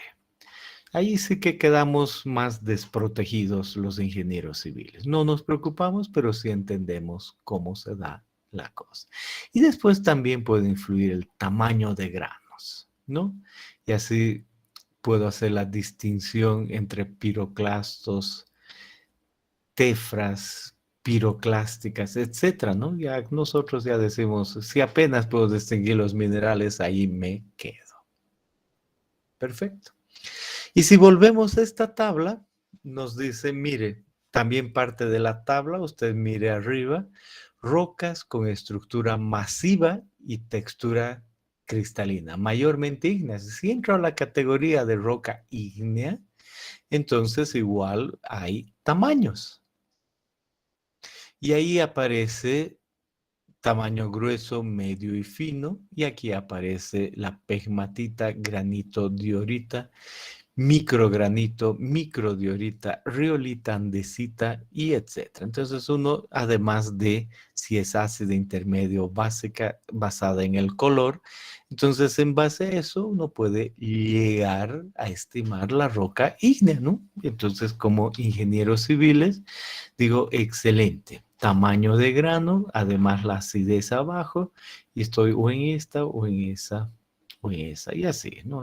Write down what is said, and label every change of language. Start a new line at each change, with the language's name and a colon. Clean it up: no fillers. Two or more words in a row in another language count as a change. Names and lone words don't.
Spanish: Ahí sí que quedamos más desprotegidos los ingenieros civiles. No nos preocupamos, pero sí entendemos cómo se da la cosa. Y después también puede influir el tamaño de granos, ¿no? Y así puedo hacer la distinción entre piroclastos, tefras, piroclásticas, etcétera, ¿no? Ya nosotros ya decimos, si apenas puedo distinguir los minerales, ahí me quedo. Perfecto. Y si volvemos a esta tabla, nos dice, mire, también parte de la tabla, usted mire arriba, rocas con estructura masiva y textura cristalina, mayormente ígneas. Si entro a la categoría de roca ígnea, entonces igual hay tamaños. Y ahí aparece tamaño grueso, medio y fino, y aquí aparece la pegmatita, granito, diorita, microgranito, microdiorita, riolita, andesita y etcétera. Entonces uno, además de si es ácida, intermedio o básica, basada en el color, entonces en base a eso uno puede llegar a estimar la roca ígnea, ¿no? Entonces como ingenieros civiles digo, excelente, tamaño de grano, además la acidez abajo, y estoy o en esta o en esa o en esa, y así, ¿no?